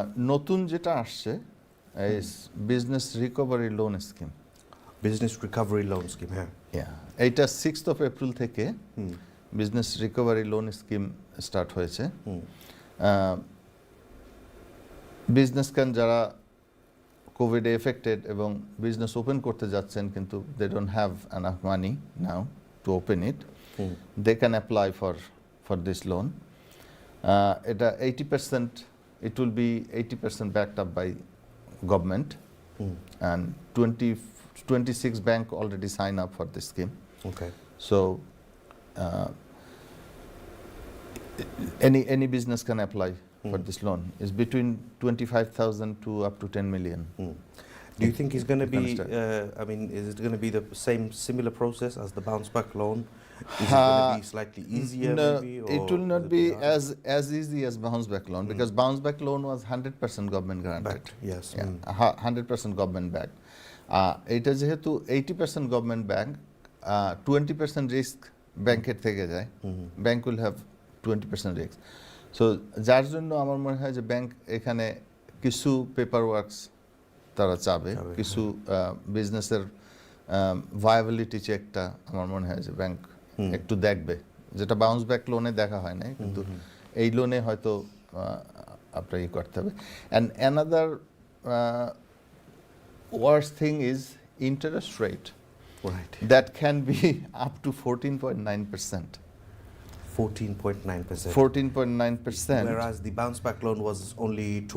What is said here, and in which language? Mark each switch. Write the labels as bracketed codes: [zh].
[bn] নতুন যেটা আসছে [en] is business recovery loan scheme. Business recovery loan scheme, yeah. [bn] এইটা 6th of April থেকে business recovery loan scheme start হয়েছে। বিজনেসম্যান যারা কোভিডে এফেক্টেড এবং বিজনেস ওপেন করতে যাচ্ছেন কিন্তু [en] They don't have enough money now to open it, they can apply for this loan. এটা 80%, it will be 80% backed up by government, and 26 bank already sign up for this scheme. Okay. So any business can apply for this loan. It's between 25,000 to up to 10 million. Do you think it's going to be, is it going to be the similar process as the bounce back loan? Is it going to be slightly easier no, maybe? Or it will not be as easy as bounce back loan, because bounce back loan was 100% government granted. Backed, yes. Yeah, 100% government backed. [bn] এটা যেহেতু 80% government bank, 20% risk ব্যাংকের থেকে যায়, [en] Bank will have 20% risk. [bn] So যার জন্য আমার মনে হয় যে ব্যাংক এখানে কিছু পেপার ওয়ার্কস তারা চাবে, কিছু বিজনেসের ভায়াবিলিটি চেকটা আমার মনে হয় যে ব্যাংক একটু দেখবে, যেটা বাউন্স ব্যাক লোনে দেখা হয় না, কিন্তু এই লোনে হয়তো আপনার ই করতে হবে। [en] And another worst thing is interest rate. Right. That can be up to 14.9%. 14.9%. 14.9%. Whereas the bounce back loan was only